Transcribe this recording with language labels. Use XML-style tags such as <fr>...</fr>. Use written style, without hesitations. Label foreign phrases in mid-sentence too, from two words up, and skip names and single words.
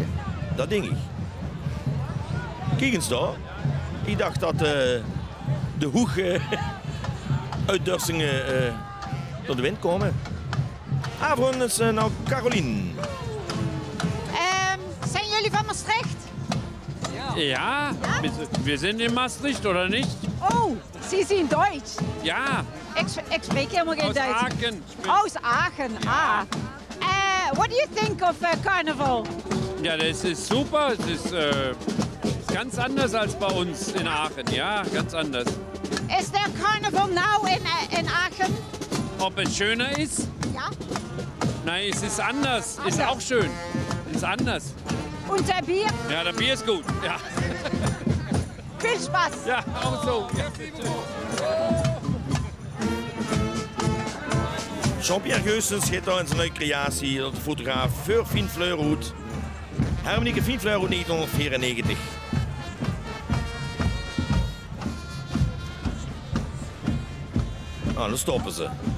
<nl>Dat denk ik. Kijk eens daar. Ik dacht dat de hoeg uitdursingen door de wind komen. Avond is nou Carolien. Zijn jullie van Maastricht?</nl> <de>Ja, wir sind in Maastricht, oder nicht? Oh, Sie sind Deutsch. Ja.</de> <nl>Ik spreek helemaal geen</nl> <de>Aus</de> <nl>Duits.</nl> <de>Aachen. Aus Aachen, Ja.</de> <en>What do you think of Carnival?</en> <de>Ja, das ist super. Es ist ganz anders als bei uns in Aachen. Ja, ganz anders. Is der Carnival now in Aachen? Ob es schöner ist? Ja. Nein, es ist anders. Ist auch schön. Ist anders. Und der Bier? Ja, der Bier ist gut. Ja. Viel Spaß. Ja, auch so. Ja, bitte.</de> <nl>Jean-Pierre Geusens schiet daar in zijn nieuwe creatie, de fotograaf voor Fien Fleurhoed. Harmonieke Fien Fleurhoed 1994. Nou, dan stoppen ze.</nl>